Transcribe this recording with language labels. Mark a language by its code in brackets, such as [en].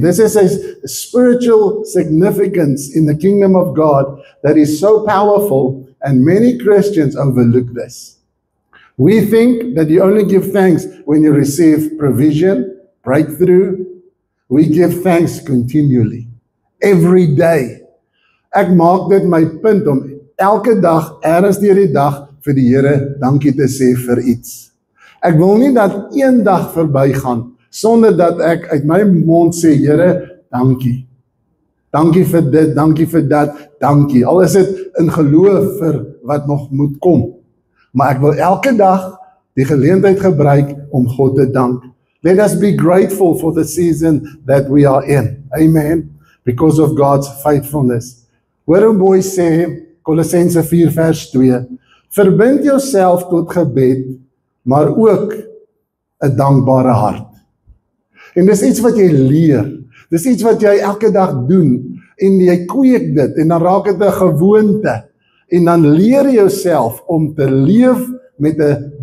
[en] This is a spiritual significance in the kingdom of God that is so powerful, and many Christians overlook this. We think that you only give thanks when you receive provision, breakthrough. We give thanks continually, every day. [af] Ek maak dit my punt om elke dag, ergens deur die dag, vir die Here dankie te sê vir iets. Ek wil nie dat een dag verbygaan sonder dat ek uit my mond sê, Here, dankie. Dankie vir dit, dankie vir dat, dankie. Al is dit in geloof vir wat nog moet kom. Maar ek wil elke dag die geleentheid gebruik om God te dank. [en] Let us be grateful for the season that we are in. Amen. Because of God's faithfulness. [af] Hoor hoe mooi sê Kolossense 4 vers 2. Verbind jouself tot gebed, maar ook 'n dankbare hart. En dis iets wat jy leer. Dis iets wat jy elke dag doen en jy kweek dit en dan raak dit 'n gewoonte. En dan leer jy jouself om te leef met 'n